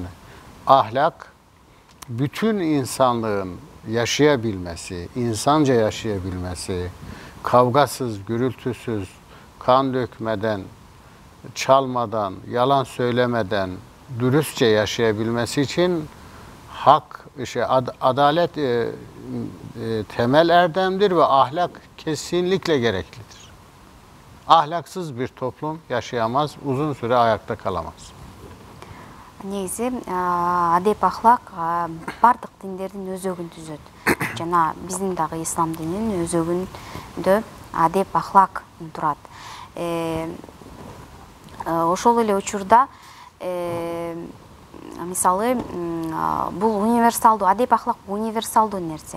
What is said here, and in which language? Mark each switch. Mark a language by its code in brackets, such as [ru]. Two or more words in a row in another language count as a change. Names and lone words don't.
[tr] Ahlak, bütün insanlığın yaşayabilmesi, insanca yaşayabilmesi, kavgasız, gürültüsüz, kan dökmeden, çalmadan, yalan söylemeden, dürüstçe yaşayabilmesi için hak, adalet temel erdemdir ve ahlak kesinlikle gereklidir. Ahlaksız bir toplum yaşayamaz, uzun süre ayakta kalamaz. [ky] Негизи адеп ахлак бардык диндердин өзөгүн түзөт. Жана биздин дагы ислам дининин өзөгүндө адеп ахлак турат. Ошол эле учурда мисалы бул универсалдуу, адеп ахлак универсалдуу нерсе.